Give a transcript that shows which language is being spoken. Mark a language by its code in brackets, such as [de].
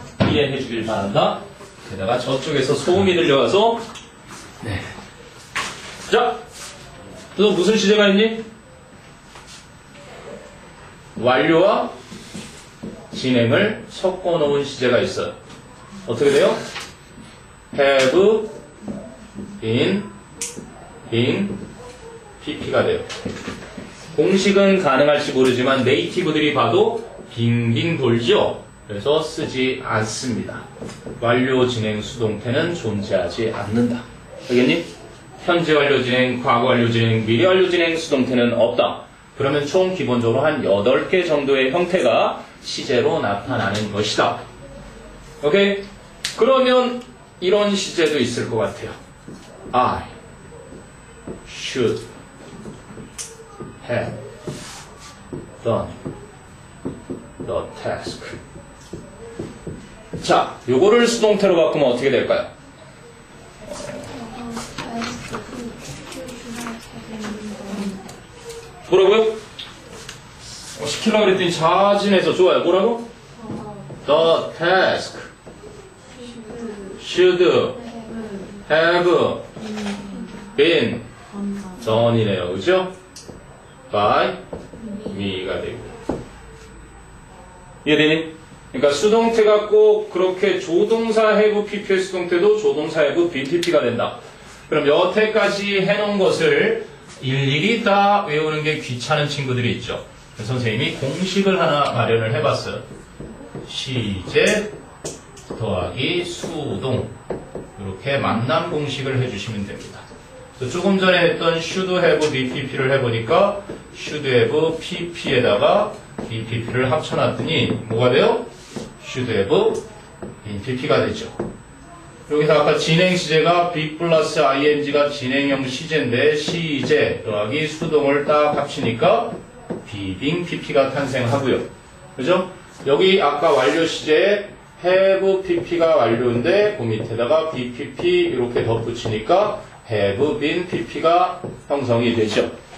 [ko] 이해해 주길 바란다. 게다가 저쪽에서 소음이 들려와서 네. 자, 너 무슨 시제가 있니? 완료와 진행을 섞어 놓은 시제가 있어요. 어떻게 돼요? [en] have been pp [ko] 가 돼요. 공식은 가능할지 모르지만 네이티브들이 봐도 빙빙 돌죠. 그래서 쓰지 않습니다. 완료 진행 수동태는 존재하지 않는다. 알겠니? 현재 완료 진행, 과거 완료 진행, 미래 완료 진행 수동태는 없다. 그러면 총 기본적으로 한 8개 정도의 형태가 시제로 나타나는 것이다. 오케이? 그러면 이런 시제도 있을 것 같아요. [en] I should have done the task. [ko] 자, 요거를 수동태로 바꾸면 어떻게 될까요? 뭐라고요? 시키려고 그랬더니 자진해서 좋아요. 뭐라고? [en] The task should have been done이네요. [ko] 그죠? [en] by me [ko] 가 되고. 이해되니? 그러니까 수동태가 꼭 그렇게 조동사 have pp의 수동태도 조동사 [en] have been pp [ko] 가 된다. 그럼 여태까지 해놓은 것을 일일이 다 외우는 게 귀찮은 친구들이 있죠. 그래서 선생님이 공식을 하나 마련을 해봤어요. 시제 더하기 수동 이렇게 만남 공식을 해주시면 됩니다. 조금 전에 했던 [en] should have bpp [ko] 를 해보니까 [en] should have pp [ko] 에다가 bpp를 합쳐놨더니 뭐가 돼요? [en] should have bpp [ko] 가 되죠. 여기서 아까 진행 시제가 be 플러스 ing가 진행형 시제인데 시제 더하기 수동을 딱 합치니까 being pp가 탄생하고요. 그죠? 여기 아까 완료 시제에 have pp가 완료인데 그 밑에다가 bpp 이렇게 덧붙이니까 [en] have been pp [ko] 가 형성이 되죠.